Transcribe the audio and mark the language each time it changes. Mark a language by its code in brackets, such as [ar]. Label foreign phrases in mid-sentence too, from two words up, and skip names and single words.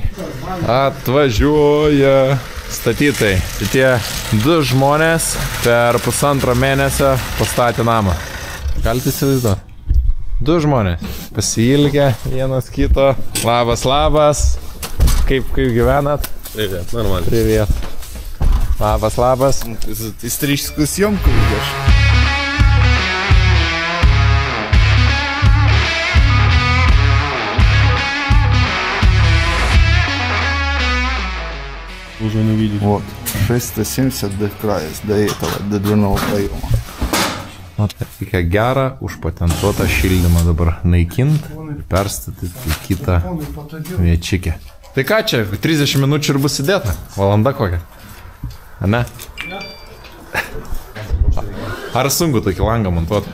[lt] Atvažiuoja statytai. Tie du žmonės per 1,5 mėnesio pastatė namą. Galite įsivaizduoti? Du žmonės. Pasiilgę vienas kito. Labas, labas. Kaip gyvenat? [ru] Привет, нормально. Привет. [lt] Labas, labas. [ru] Историческую съемку идешь. Уже не видишь. Вот, 670 до края, до этого, до дверного проема. [lt] Reikia gerą, užpatentuotą šildymą dabar naikint ir perstatyti į kitą viečikę. Tai ką čia, 30 minučių ir bus įdėta? Valanda kokia? Ane? Ar sunku tokį langą montuoti?